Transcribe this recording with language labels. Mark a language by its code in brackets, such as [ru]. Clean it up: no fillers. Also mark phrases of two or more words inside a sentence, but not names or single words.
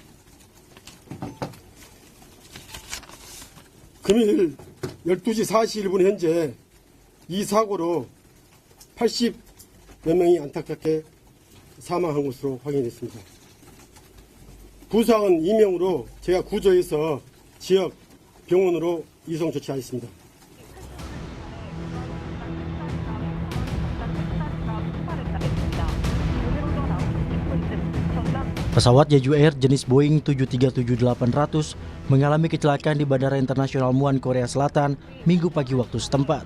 [ko] 금일 12시 41분 현재 이 사고로 80몇 명이 안타깝게 사망한 것으로 확인됐습니다. 부상은 2명으로 제가 구조해서 지역 병원으로 이송 조치하였습니다. [id] Pesawat Jeju Air jenis Boeing 737-800 mengalami kecelakaan di Bandara Internasional Muan, Korea Selatan, Minggu pagi waktu setempat.